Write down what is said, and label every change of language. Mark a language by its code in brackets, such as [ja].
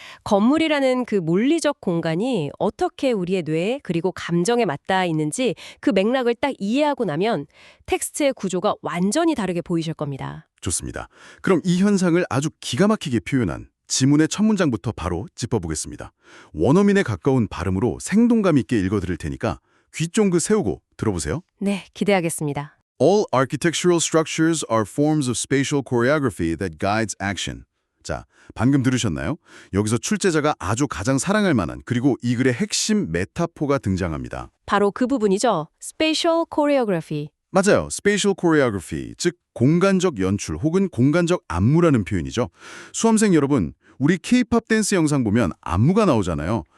[ko] 건물이라는 그 물리적 공간이 어떻게 우리의 뇌 그리고 감정에 맞닿아 있는지 그 맥락을 딱 이해하고 나면 텍스트의 구조가 완전히 다르게 보이실 겁니다. 좋습니다. 그럼 이 현상을 아주 기가 막히게 표현한 지문의 첫 문장부터 바로 짚어보겠습니다. 원어민에 가까운 발음으로 생동감 있게 읽어드릴 테니까 귀 쫑긋 세우고 들어보세요. 네, 기대하겠습니다. [en] All architectural structures are forms of spatial choreography that guides action. [ko] 자, 방금 들으셨나요? 여기서 출제자가 아주 가장 사랑할 만한 그리고 이 글의 핵심 메타포가 등장합니다. 바로 그 부분이죠. Spatial Choreography. 맞아요. spatial choreography, 즉 공간적 연출 혹은 공간적 안무라는 표현이죠. 수험생 여러분, 우리 K-팝 댄스 영상 보면 안무가 나오잖아요.